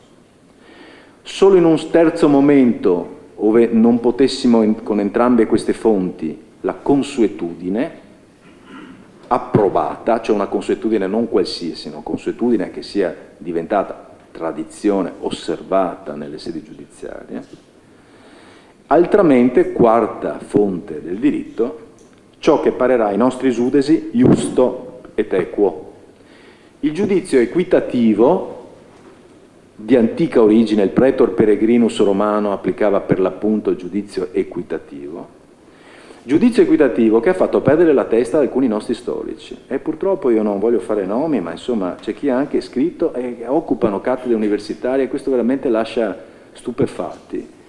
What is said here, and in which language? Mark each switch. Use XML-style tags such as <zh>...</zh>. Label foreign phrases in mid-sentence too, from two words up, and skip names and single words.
<it>Solo in un terzo momento, ove non potessimo con entrambe queste fonti, la consuetudine approvata, cioè una consuetudine non qualsiasi, una consuetudine che sia diventata tradizione osservata nelle sedi giudiziarie. Altramente, quarta fonte del diritto, ciò che parerà ai nostri giudesi</it> <la>iusto et equo.</la> <it>Il giudizio equitativo, di antica origine, il</it> <la>pretor peregrinus</la> <it>romano applicava per l'appunto il giudizio equitativo che ha fatto perdere la testa ad alcuni nostri storici. E purtroppo io non voglio fare nomi, ma insomma c'è chi ha anche scritto e occupano cattedre universitarie, e questo veramente lascia stupefatti.</it>